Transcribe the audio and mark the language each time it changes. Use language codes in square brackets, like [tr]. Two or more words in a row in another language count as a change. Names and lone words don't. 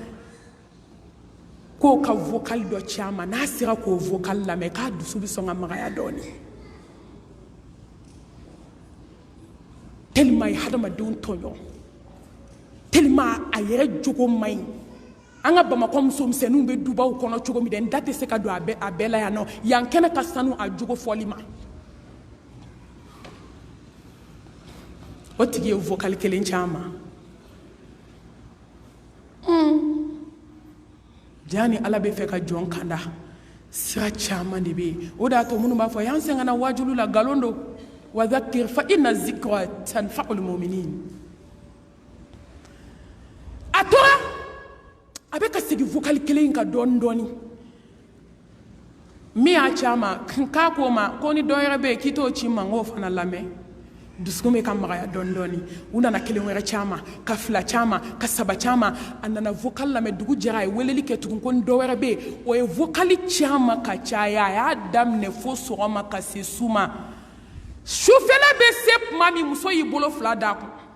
[bm] k'o ka vocal dɔ ci a ma n'a sera k'o vocal lamɛn k'a dusu bɛ sɔn ka magaya dɔɔni tellement a ye hadamadenw tɔɲɔ tellement a yɛrɛ jogo man ɲi an ka Bamakɔ musomisɛnninw bɛ dubaw kɔnɔ cogo min dɛ n da tɛ se ka don a bɛɛ la yan nɔ yan kɛnɛ ka sanu a jogo fɔli ma o tigi ye vocal kelen ci a ma jani ala bɛ fɛ ka jɔn kanda sira caman de bɛ yen o de y'a to minnu b'a fɔ y'an sɛgɛnna wajulu la nkalon don [ar] وذكر فإن الذكرى تنفع المؤمنين [bm] a tora a bɛ ka segin vocal kelen in kan dɔɔni dɔɔni min y'a ci a ma k'a ko ma ko ni dɔ yɛrɛ bɛ yen k'i t'o ci n ma n k'o fana lamɛn dusukun bɛ ka magaya dɔɔni dɔɔni u nana kelen wɛrɛ caman ka fila caman ka saba caman a nana vocal lamɛn dugu jɛra a ye weleli kɛ tugun ko ni dɔ wɛrɛ bɛ yen o ye vocal caman ka caya a y'a daminɛ fo sɔgɔma ka se su ma sufɛla bɛ se tuma min muso y'i bolo fila d'a kun